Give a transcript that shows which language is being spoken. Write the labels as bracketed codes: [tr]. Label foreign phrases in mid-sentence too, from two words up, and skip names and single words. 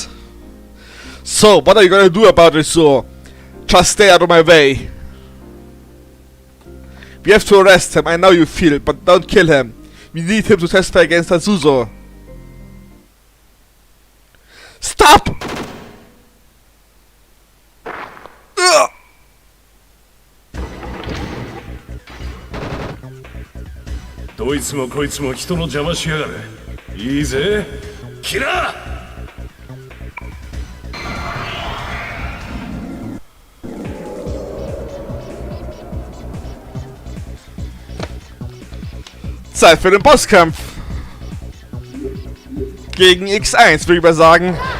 [en] So, what are you gonna do about it, so? Just stay out of my way. We have to arrest him, I know you feel, but don't kill him. We need him to testify against Tatsuzo. Stop! Ugh. [ja] どいつもこいつも人の邪魔しやがる。いいぜ、キラー。 [de] Zeit für den Bosskampf. Gegen X1, würde ich mal sagen.